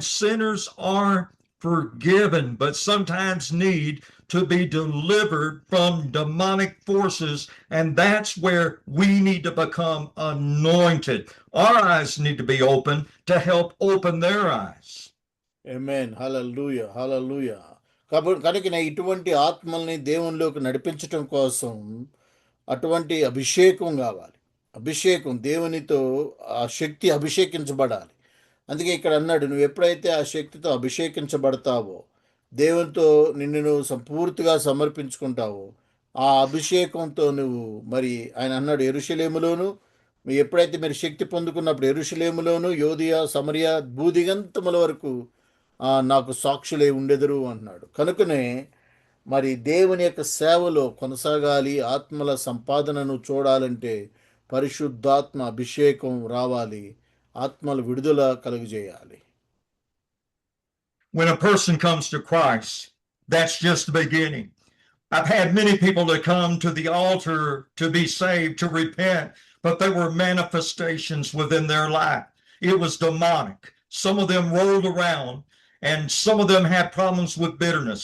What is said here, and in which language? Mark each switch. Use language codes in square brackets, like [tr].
[en] Sinners are forgiven, but sometimes need to be delivered from demonic forces, and that's where we need to become anointed. Our eyes need to be open to help open their eyes. Amen. Hallelujah. Hallelujah. [te] కనుక ఇటువంటి ఆత్మల్ని దేవునిలోకి నడిపించటం కోసం అటువంటి అభిషేకం కావాలి. అభిషేకం, దేవునితో ఆ శక్తి అభిషేకించబడాలి. అందుకే ఇక్కడ అన్నాడు, నువ్వు ఎప్పుడైతే ఆ శక్తితో అభిషేకించబడతావో, దేవునితో నిన్ను నువ్వు సంపూర్తిగా సమర్పించుకుంటావో, ఆ అభిషేకంతో నువ్వు మరి ఆయన అన్నాడు, యెరూషలేములోను ఎప్పుడైతే మీరు శక్తి పొందుకున్నప్పుడు యెరూషలేములోను, యోదియా, సమరియా, భూదిగంతముల వరకు నాకు సాక్షులే ఉండెదరు అంటున్నాడు. కనుకనే మరి దేవుని యొక్క సేవలో కొనసాగాలి, ఆత్మల సంపాదనను చూడాలంటే పరిశుద్ధాత్మ అభిషేకం రావాలి, ఆత్మల విడుదల కలుగజేయాలి. [en] When a person comes to Christ, that's just the beginning. I've had many people that come to the altar to be saved, to repent, but there were manifestations within their life. It was demonic. Some of them rolled around, and some of them had problems with bitterness.